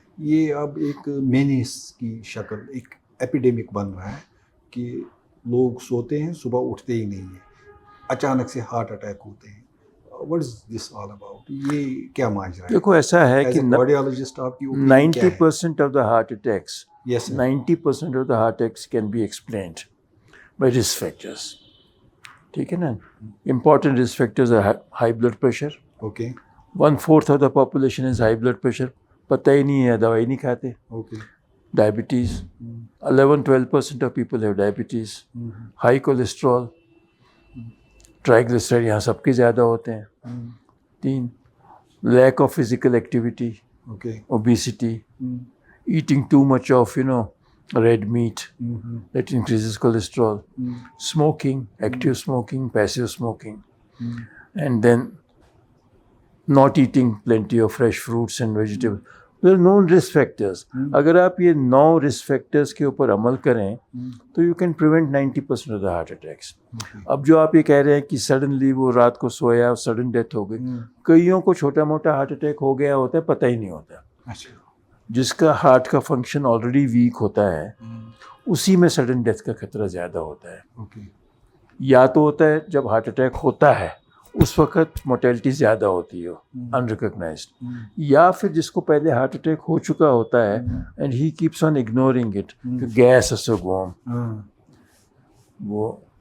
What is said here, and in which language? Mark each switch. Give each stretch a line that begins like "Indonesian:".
Urdu: یہ اب ایک مینیس کی شکل, ایک ایپیڈیمک بن رہا ہے کہ لوگ سوتے ہیں صبح اٹھتے ہی نہیں ہیں, اچانک سے ہارٹ اٹیک ہوتے ہیں.
English: What is this all about?
Urdu: یہ کیا ماجرا ہے؟ دیکھو ایسا ہے کہ کارڈیالوجسٹ آپ کی opinion کیا ہے؟
English: 90% of the heart attacks Yes, sir. 90% of the heart اٹیکس can be explained by risk factors.
Urdu: ٹھیک ہے نا.
English: Important risk factors are high blood pressure. Okay. 1/4 of the population is high blood pressure,
Urdu: پتہ ہی نہیں ہے, دوائی نہیں کھاتے.
English: Okay. Diabetes 11-12% of people have diabetes.
Urdu: High cholesterol, ٹرائیگلیسرائڈ یہاں سب کے زیادہ ہوتے ہیں.
English: 3, lack of physical activity, Okay. obesity, eating too much of red meat, that increases cholesterol. Smoking, active smoking, passive smoking, and then not eating plenty of fresh fruits and vegetables. There are known risk factors.
Urdu: اگر آپ یہ 9 risk factors کے اوپر عمل کریں تو
English: you can prevent 90% of the heart attacks.
Urdu: اب جو آپ یہ کہہ رہے ہیں کہ سڈنلی وہ رات کو سویا اور سڈن ڈیتھ ہو گئی, کئیوں کو چھوٹا موٹا ہارٹ اٹیک ہو گیا ہوتا ہے, پتہ ہی نہیں ہوتا. اچھا. جس کا ہارٹ کا فنکشن آلریڈی ویک ہوتا ہے اسی میں سڈن ڈیتھ کا خطرہ زیادہ ہوتا ہے.
English: Okay.
Urdu: یا تو ہوتا ہے جب ہارٹ اٹیک ہوتا ہے اس وقت موٹیلٹی زیادہ ہوتی ہے انریکگنائزڈ, یا پھر جس کو پہلے ہارٹ اٹیک ہو چکا ہوتا ہے
English: and he keeps on ignoring it,
Urdu: gas اس گوم, وہ